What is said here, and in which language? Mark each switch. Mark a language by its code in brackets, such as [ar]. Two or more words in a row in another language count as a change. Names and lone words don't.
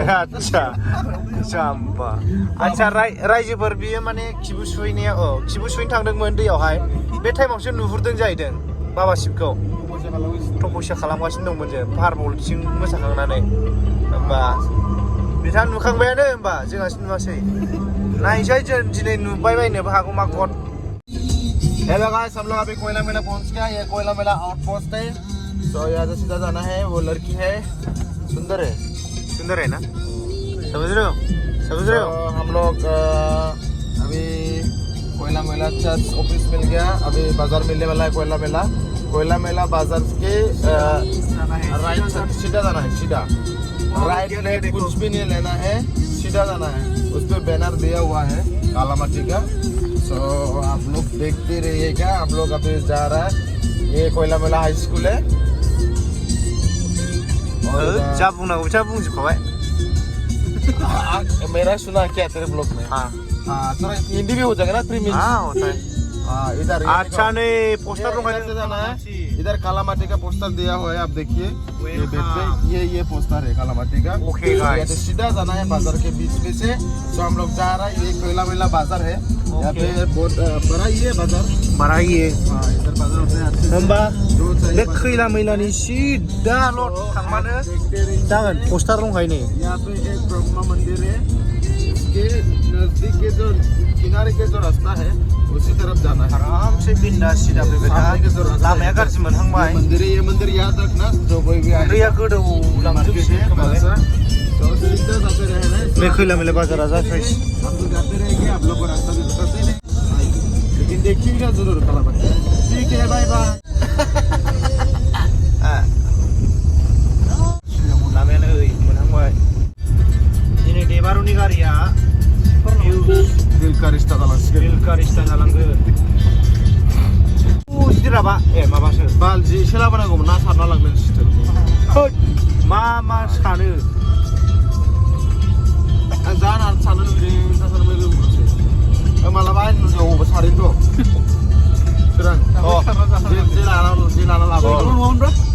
[brx] आतसा जाम्बा आतसा रायजोफोर बियो माने खिबु सुहैनाया खिबु सुहैनो थांदोंमोन दैयावहाय बे टाइमावसो नुहुरदों जाहैदों बाबा शिबखौ तपस्या खालामगासिनो दंमोन जों पाहारबलथिं मोसाखांनानै होमबा बिथाङा नुखांबायानो होमबा जोंहासो नुवासै नायसै जों दिनै नुबाय बायनोबो हागौ मा गद [en] hello guys [hi] हम लोग अभी कोयला मेला पहुंच गया ये कोयला मेला आउटपोस्ट है तो यहाँ से सीधा जाना है वो लड़की है सुंदर है ना समझ रहे हो तो हम लोग अभी कोयला मेला [en] church office [hi] मिल गया अभी बाजार मिलने वाला है कोयला मेला बाजार के [en] right side [hi] सीधा जाना है सीधा राइट लेफ्ट कुछ भी नहीं लेना है सीधा जाना है उस पर बैनर दिया हुआ है काला माटी का तो आप लोग देखते रहिएगा हम लोग अभी जा रहा है ये कोयला मेला [en] high school [hi] है [brx] जा बुंनांगौ बिथाङा बुंजोबखाबाय [hi] मेरा सुना क्या तेरे ब्लॉग में हाँ थोड़ा हिंदी भी हो जाएगा ना 3 मिनट होता है इधर अच्छा नहीं पोस्टर से जाना है इधर काला माटी का पोस्टर दिया हुआ है आप देखिए ये बेड पे ये पोस्टर है काला माटी का [en] okay guys [hi] सीधा जाना है बाजार के बीच में से तो हम लोग जा रहा है ये कोयला मेला बाजार है यहाँ पे बहुत बड़ा ही है बाजार [brx] बारायो [hi] इधर बाजार होते हैं [brx] होमबा बे खैला मैलानि सिदा लट थांबानो जागोन पोस्टार दंखायो नै [hi] यहाँ पे एक ब्रह्मा मंदिर है इसके नजदीक के जो किनारे के जो रास्ता है उसी तरफ जाना है [brx] आराम से बिंदास सिदा फैबाय था लामाया गाज्रि मोनहांबाय [hi] ये मंदिर याद रखना जो कोई भी आए [brx] दैया गोदौलांजोबसै [hi] तो सीधा जाते रहना है [brx] बे खैला मैला बाजारा जाथाय [hi] हम लोग जाते रहेंगे आप लोग को रास्ता भी बताते नहीं लेकिन देखिएगा जरूर कला बच्चे ठीक है [en] bye bye [brx] लामायानो ओइ मोनहांबाय दिनै देबारुनि गारिया [hi] दिल का रिश्ता [brx] जालांगोन जिराबा माबासो बाल जे एसे लाबोनांगौमोन ना सारना लांनो सिथोर मा सानो आं जाना सानो लुबैदों ना सानो लुबैदोंसो मालाबा आं नुनायाव सारैनो दं चिरां जे लाना लाबोयो